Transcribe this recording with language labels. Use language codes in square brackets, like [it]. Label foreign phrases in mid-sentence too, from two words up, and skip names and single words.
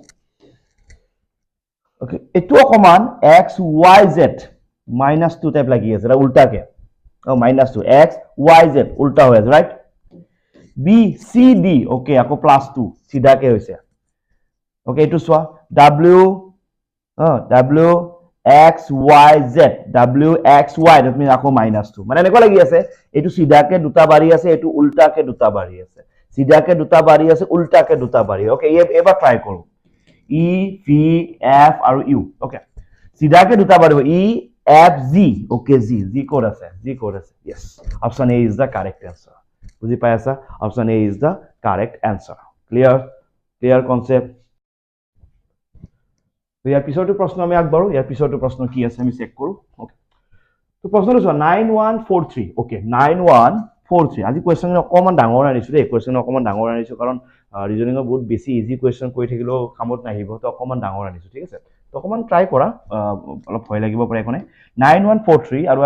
[as] ওকে এটো অকমান X Y Z -2 টাইপ লাগি আছে এটা উল্টাকে -2 X Y Z উল্টা হৈ আছে রাইট B C D ওকে আকৌ +2 সিধাকে হৈছে ওকে এটো সোৱা W W X Y Z W X Y [en] that means [as] আকৌ -2 মানে এনেকুৱা লাগি আছে এটো সিধাকে দুটা বাঢ়ি আছে এটো উল্টাকে দুটা বাঢ়ি আছে সিধাকে দুটা বাঢ়ি আছে উল্টাকে দুটা বাঢ়ি ওকে এবাৰ ট্রাই কৰো E V F আৰু U ওকে সিধাকে দুটা বাঢ়িব E F Z okay Z code আছে [en] yes option A is the correct answer [as] বুজি পাই আছা [en] option A is the correct answer clear concept [as] তো ইয়াৰ পিছৰটো প্ৰশ্ন আমি আগবাঢ়ো ইয়াৰ পিছৰটো প্ৰশ্ন কি আছে আমি চেক কৰো ওকে তো প্ৰশ্নটো চোৱা 9143 ওকে 9143 4-3 আজি কোৱেশ্চন অকমান ডাঙৰ আনিছো দেই কোৱেশ্চন অকমান ডাঙৰ আনিছো কাৰণ ৰিজনিংৰ বহুত বেছি ইজি কোৱেশ্চন কৈ থাকিলেও কামত নাহিব তো অকমান ডাঙৰ আনিছো ঠিক আছে তো অকমান ট্ৰাই কৰা অলপ ভয় লাগিব পাৰে একনে 9143 আৰু